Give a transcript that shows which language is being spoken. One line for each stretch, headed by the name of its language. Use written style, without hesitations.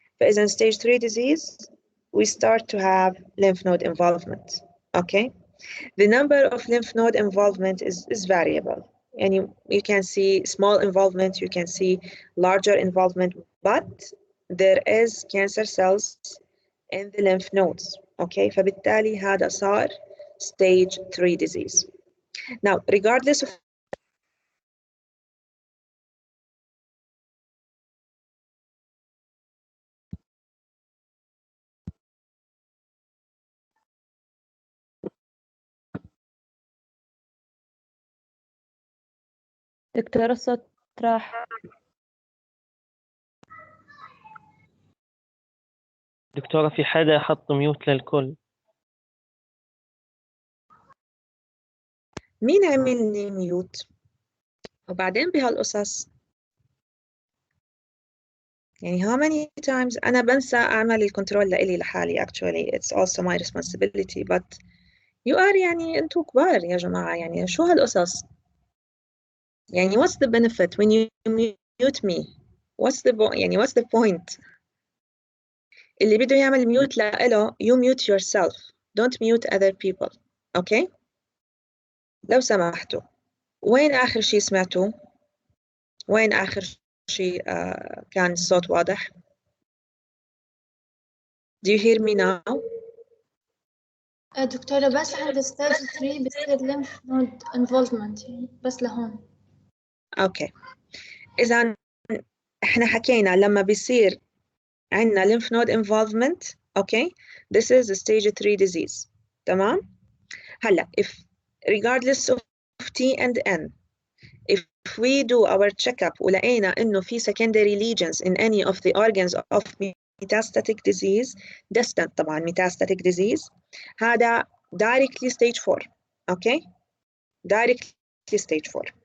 English: فإذا stage 3 disease we start to have lymph node involvement, okay. The number of lymph node involvement is variable, and you can see small involvement, you can see larger involvement, but there is cancer cells in the lymph nodes, okay.
Arabic: فبالتالي هذا صار stage 3 disease.
English: Now regardless of
Arabic: دكتورة الصوت راح. دكتورة في حدا حط ميوت للكل. مين عمل لي ميوت؟ وبعدين بهالقصص يعني
English: how many times
Arabic: أنا بنسى أعمل الكنترول لإلي لحالي.
English: actually it's also my responsibility, but you are
Arabic: يعني أنتوا كبار يا جماعة، يعني شو هالقصص؟
English: يعني what's the benefit when you mute me? what's the point؟
Arabic: اللي بده يعمل ميوت لإله
English: you mute yourself, don't mute other people, okay؟
Arabic: لو سمحتوا، وين آخر شيء سمعتوه؟ وين آخر شيء كان الصوت واضح؟
English: Do you hear me now?
Arabic: دكتورة بس عند stage 3 بصير lymph node involvement يعني بس لهون. اوكي إذا احنا حكينا لما بيصير عندنا
English: lymph node involvement, okay, this is a stage 3 disease. تمام؟ هلا if regardless of T and N, if we do our checkup
Arabic: ولقينا إنه في
English: secondary lesions in any of the organs of metastatic disease, distant طبعا metastatic disease, هذا directly stage 4, okay, directly stage 4.